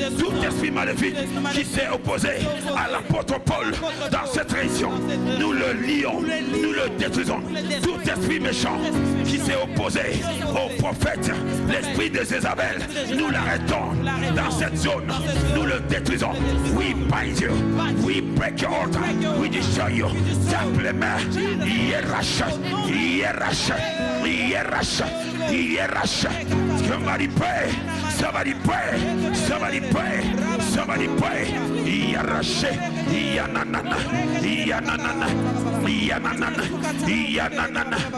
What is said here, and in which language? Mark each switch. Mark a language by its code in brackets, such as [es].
[fr] Tout esprit maléfique qui s'est opposé à l'apôtre Paul dans cette région, nous le lions, nous le détruisons. Tout esprit méchant qui s'est opposé au prophète, l'esprit de Jézabel, nous l'arrêtons dans cette zone, nous le détruisons. [en] We bind you, we break your altar, we destroy you. [fr] Tape les mains, hiérarche, hiérarche, hiérarche, hiérarche. [en] Somebody pray, somebody pray, somebody pray, somebody pray. Yarashe, yananana, yananana, yananana, yananana.